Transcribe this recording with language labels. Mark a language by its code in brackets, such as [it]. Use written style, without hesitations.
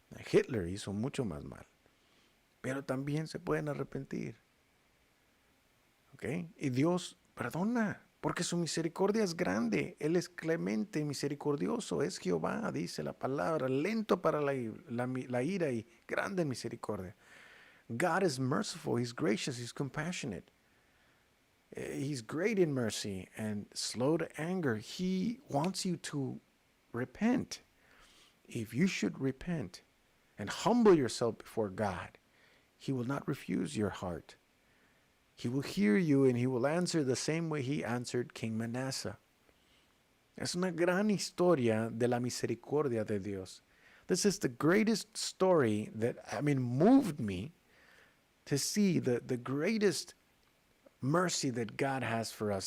[es] Hitler hizo mucho más mal. Pero también se pueden arrepentir. ¿Ok? Y Dios perdona, porque su misericordia es grande. Él es clemente y misericordioso. Es Jehová, dice la palabra, lento para la ira y grande en misericordia. [en] God is merciful, He's gracious, He's compassionate. He's great in mercy and slow to anger. He wants you to repent. If you should repent and humble yourself before God, He will not refuse your heart. He will hear you and He will answer the same way He answered King Manasseh. [es] Es una gran historia de la misericordia de Dios. [en] This is the greatest story that, moved me to see the greatest mercy that God has for us.